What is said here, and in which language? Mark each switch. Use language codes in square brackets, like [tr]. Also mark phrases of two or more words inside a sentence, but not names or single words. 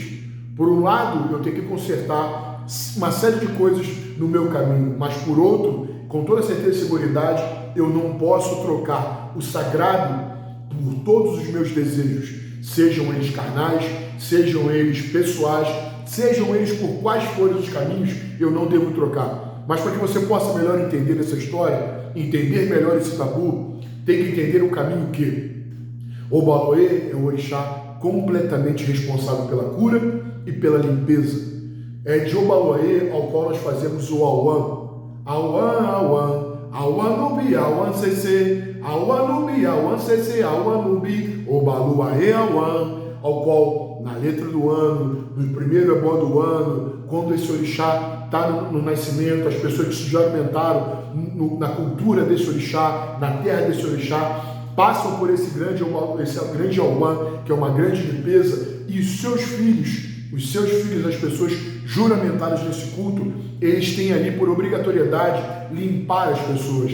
[pt] Por um lado, eu tenho que consertar uma série de coisas no meu caminho, mas por outro, com toda certeza e seguridade, eu não posso trocar o sagrado por todos os meus desejos, sejam eles carnais, sejam eles pessoais, sejam eles por quais forem os caminhos, eu não devo trocar. Mas para que você possa melhor entender essa história, entender melhor esse tabu, tem que entender o caminho que o Baloé é um orixá completamente responsável pela cura e pela limpeza. É de Obaloé ao qual nós fazemos o Auã. [yo] Auã, Auã, Auã Nubi, Auã Cc, Auã Nubi, Auã Cc, Auã Nubi, Obaluaê Auã, [pt] ao qual na letra do ano, no primeiro ebó do ano, quando esse orixá está no nascimento, as pessoas que se juramentaram na cultura desse orixá, na terra desse orixá, passam por esse grande Auã, que é uma grande limpeza, e os seus filhos, as pessoas juramentadas nesse culto, eles têm ali por obrigatoriedade limpar as pessoas.